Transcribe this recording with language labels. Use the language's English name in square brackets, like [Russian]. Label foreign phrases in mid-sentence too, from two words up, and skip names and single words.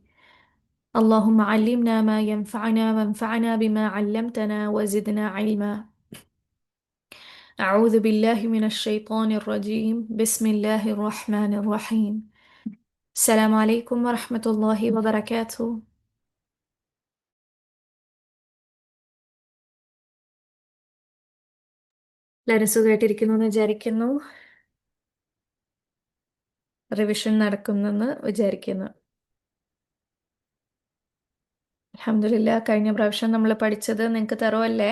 [Arabic] اللهم علمنا ما ينفعنا وانفعنا بما علمتنا وزدنا علما. أعوذ بالله من الشيطان الرجيم. بسم الله الرحمن الرحيم. السلام عليكم ورحمة الله وبركاته. [Malayalam] എല്ലാവരും സുഖമായിട്ടിരിക്കുന്നു എന്ന് വിചാരിക്കുന്നു. റിവിഷൻ നടക്കുന്നെന്ന് വിചാരിക്കുന്നു. അൽഹംദുലില്ലാ, കഴിഞ്ഞ പ്രാവശ്യം നമ്മൾ പഠിച്ചത് നിങ്ങൾക്ക് തരുമല്ലേ?